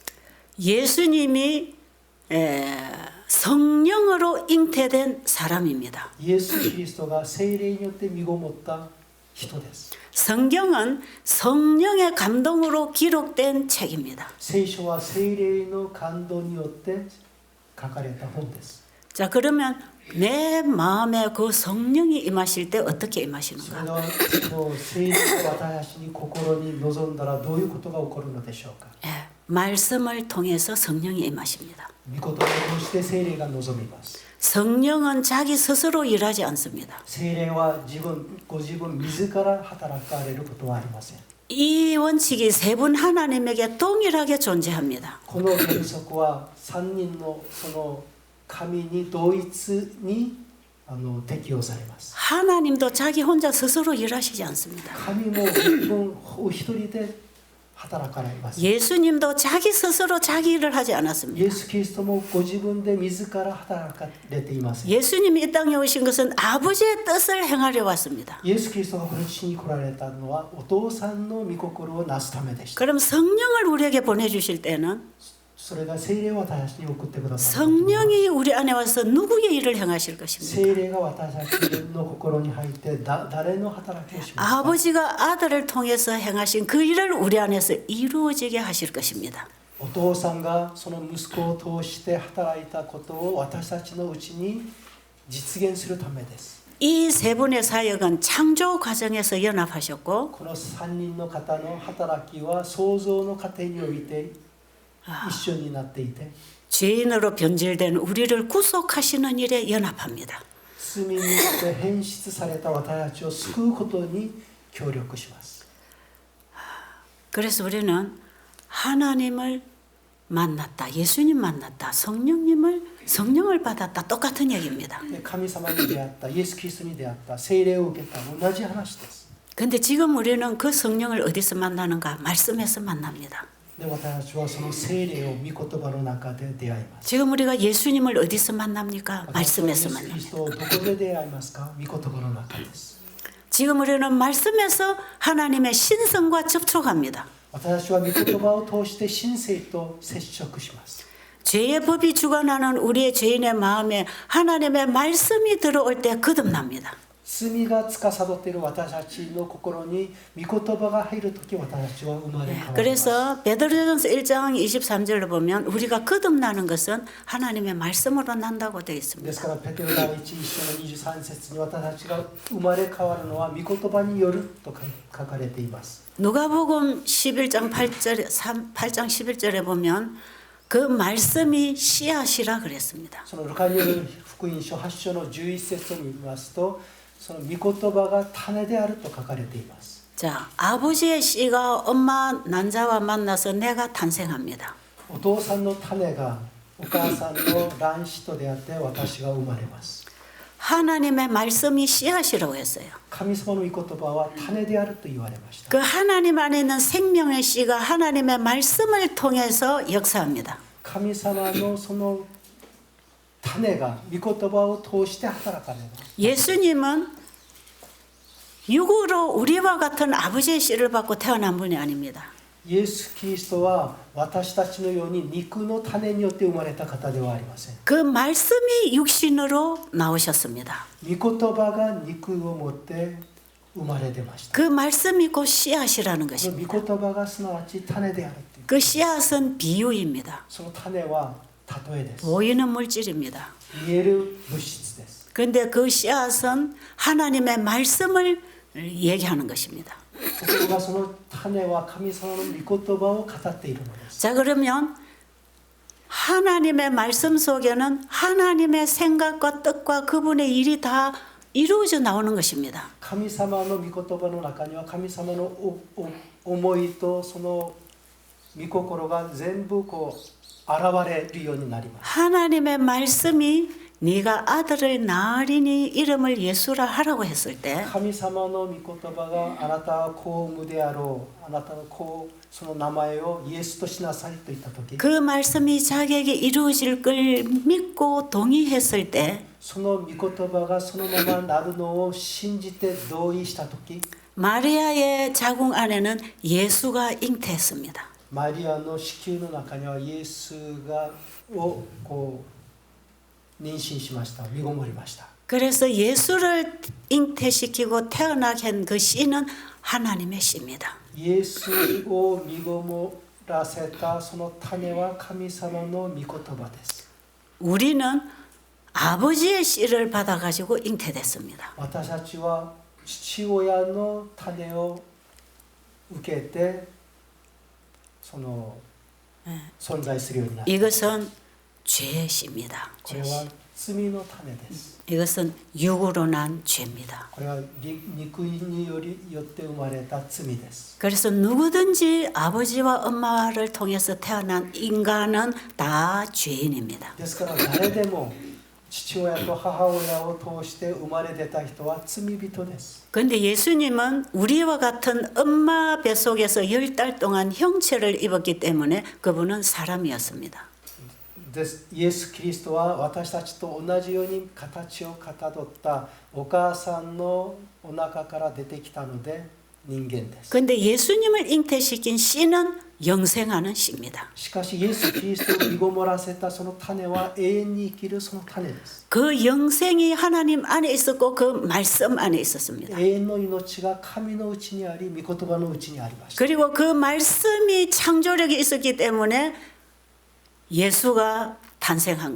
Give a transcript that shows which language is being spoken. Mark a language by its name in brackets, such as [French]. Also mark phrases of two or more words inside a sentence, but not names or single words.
[Korean] 예수님이 성령으로 잉태된 사람입니다. [Japanese] イエス・キリストが聖霊によって身ごもった人です。 [Korean] 성경은 성령의 감동으로 기록된 책입니다. [Japanese] 聖書は聖霊の感動によって書かれた本です。 [Korean] 자, 그러면 내 마음에 그 성령이 임하실 때 어떻게 [Japanese] それ [Korean] 임하시는가? [Japanese] ではその聖霊が私たちに心に臨んだらどういうことが起こるのでしょうか。 [Korean] 예, 말씀을 통해서 성령이 임하십니다. [Japanese] 御言葉を通して聖霊が臨みます。 [Korean] 성령은 자기 스스로 일하지 않습니다. [Japanese] 聖霊はご自分自ら働かれることはありません。 [Korean] 이 원칙이 세 분 하나님에게 동일하게 존재합니다. [Japanese] この原則は3人のその神に同一に適用されます。 [Korean] 하나님도 자기 혼자 스스로 일하시지 않습니다. [Japanese] 神も自分お一人で働かれます。 [Korean] 예수님도 자기 스스로 자기 일을 하지 [Japanese] イ [Korean] 않았습니다. [Japanese] エス・キリストもご自分で自ら働かれています。 [Korean] 예수님이 이 땅에 오신 것은 아버지의 뜻을 행하려 왔습니다. [Japanese] イエス・キリストがこの地に来られたのはお父さんの御心をなすためでした。 [Korean] 그럼 성령을 우리에게 보내주실 때는 [Japanese] それが聖霊を私たちに送ってくださる。 [Korean] 성령이 우리 안에 와서 누구의 일을 행하실 것입니까? [Japanese] 聖霊が私たちの心に入って誰の働きをしますか。 [Korean] 아버지가 아들을 통해서 행하신 그 일을 우리 안에서 이루어지게 하실 것입니다. [Japanese] お父さんがその息子を通して働いたことを私たちのうちに実現するためです。 [Korean] 이 세 분의 사역은 창조 과정에서 연합하셨고 [Japanese] この3人の方の働きは創造の過程において一緒になっていて [Korean] 죄인으로 변질된 우리를 구속하시는 일에 연합합니다. [Japanese] 罪によって変質された私たちを救うことに協力します。 [Korean] 그래서 우리는 하나님을 만났다, 예수님 만났다, 성령을 받았다, 똑같은 얘기입니다. [Japanese] 神様に出会った、イエス・キリストに出会った、聖霊を受けた、同じ話です。 [Korean] 근데 지금 우리는 그 성령을 어디서 만나는가? 말씀에서 만납니다. [Japanese] で私たちはその聖霊を御言葉の中で出会います。 [Korean] 지금 우리가 예수님을 어디서 만납니까? [Japanese] 私たちはイエ [Korean] 말씀에서 [Japanese] ス・キリ [Korean] 만납니다. [Japanese] ストをどこで出会いますか？御言葉の中です。 [Korean] 지금 우리는 말씀에서 하나님의 신성과 접촉합니다. [Japanese] 私たちは御言葉を通して神聖と接触します。 [Korean] 죄의 법이 주관하는 우리의 죄인의 마음에 하나님의 말씀이 들어올 때 거듭납니다. [Japanese] 罪が司っている私たちの心に御言葉が入るとき私たちは生まれ変わります。 [Korean] 그래서 베드로전서 1장 23절을 보면 우리가 거듭나는 것은 하나님의 말씀으로 난다고 되어 [Japanese] で [Korean] 있습니다. [Japanese] すからペテロ第1章の23節に私たちが生まれ変わるのは御言葉によると書かれています。 [Korean] 누가복음 11장 8장 11절에 보면 그 말씀이 씨앗이라 그랬습니다. [Japanese] そのルカによる福音書8章の11節に見ますとその御言葉が種であると書かれています。 [Korean] 자, 아버지의 씨가 엄마 난자와 만나서 내가 탄생합니다. [Japanese] お父さんの種がお母さんの卵子と出会って私が生まれます。 [Korean] 하나님의 말씀이 씨앗이라고 했어요. [Japanese] 神様の御言葉は種であると言われました。 [Korean] 그 하나님 안에 있는 생명의 씨가 하나님의 말씀을 통해서 역사합니다. [Japanese] 神様のその種が御言葉を通して働かれます。 [Korean] 예수님은 육으로 우리와 같은 아버지의 씨를 받고 태어난 분이 아닙니다. [Japanese] イエス・キリストは私たちのように肉の種によって生まれた方ではありません。 [Korean] 그 말씀이 육신으로 나오셨습니다. [Japanese] 御言葉が肉を持って生まれ出ました。 [Korean] 그 말씀이 곧 씨앗이라는 [Japanese] その [Korean] 것입니다. [Japanese] 御言葉がすなわち種であるという。 [Korean] 그 씨앗은 비유입니다. [Japanese] その種は例えです。 [Korean] 보이는 물질입니다. [Japanese] 見える物質です。 [Korean] 그런데 그 씨앗은 하나님의 말씀을 얘기하는 것입니다. [Japanese] ところがその種は神様の御言葉を語っているのです。 [Korean] 자, 그러면 하나님의 말씀 속에는 하나님의 생각과 뜻과 그분의 일이 다 이루어져 나오는 것입니다. [Japanese] 神様の御言葉の中には神様の思いとその御心が全部こう現れるようになります。 [Korean] 하나님의 말씀이 네가 아들을 낳으리니 이름을 예수라 하라고 했을 때 [Japanese] 神様の御言葉があなたは子を産むであろう、あなたの子をその名前をイエスとしなさいと言った時、 [Korean] 그 말씀이 자기에게 이루어질 걸 믿고 동의했을 때 [Japanese] その御言葉がそのままなるのを信じて同意した時、 [Korean] 마리아의 자궁 안에는 예수가 잉태했습니다. [Japanese] マリアの子宮の中にはイエスがをこう妊娠しました、身ごもりました。 [Korean] 그래서 예수를 잉태시키고 태어나게 한 그 씨는 하나님의 씨입니다. [Japanese] イエスを身ごもらせたその種は神様の御言葉です。 [Korean] 우리는 아버지의 씨를 받아가지고 잉태됐습니다. [Japanese] 私たちは父親の種を受けてその存在するようになる。 [Korean] 이것은 죄의 씨입니다. [Japanese] これは罪の種です。 [Korean] 이것은 육으로 난 죄입니다. [Japanese] これは肉によって生まれた罪です。 [Korean] 그래서 누구든지 아버지와 엄마를 통해서 태어난 인간은 다 죄인입니다. [Japanese] ですから誰でも父親と母親を通して生まれ出た人は罪人です。 [Korean] 그런데 예수님은 우리와 같은 엄마 뱃속에서 10달 동안 형체를 입었기 때문에 그분은 사람이었습니다. [Japanese] イエス・キリストは私たちと同じように形をかたどったお母さんのお腹から出てきたので人間です。 [Korean] 그런데 예수님을 잉태시킨 씨는 영생하는 씨입니다. [Japanese] しかしイエス・キリストを身ごもらせたその種は永遠に生きるその種です。 [Korean] 그 영생이 하나님 안에 있었고 그 말씀 안에 있었습니다. [Japanese] 永遠の命が神のうちにあり、御言葉のうちにありました。 [Korean] 그리고 그 말씀이 창조력이 있었기 때문에 예수가 탄생한